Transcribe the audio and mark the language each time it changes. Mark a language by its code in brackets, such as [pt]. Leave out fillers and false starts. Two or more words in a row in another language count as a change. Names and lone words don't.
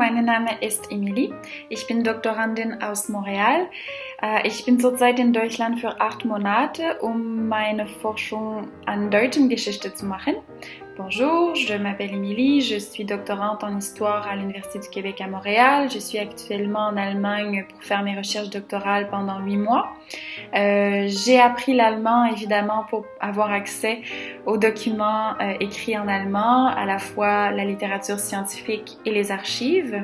[de] Name ist Emilie. Ich bin Doktorandin aus Montréal. Ich bin zurzeit in Deutschland für 8 Monate, um meine Forschung an deutschen Geschichte zu machen. [fr] Bonjour, je m'appelle Emilie, je suis doctorante en histoire à l'Université du Québec à Montréal. Je suis actuellement en Allemagne pour faire mes recherches doctorales pendant 8 mois. J'ai appris l'allemand évidemment pour avoir accès aux documents écrits en allemand, à la fois la littérature scientifique et les archives.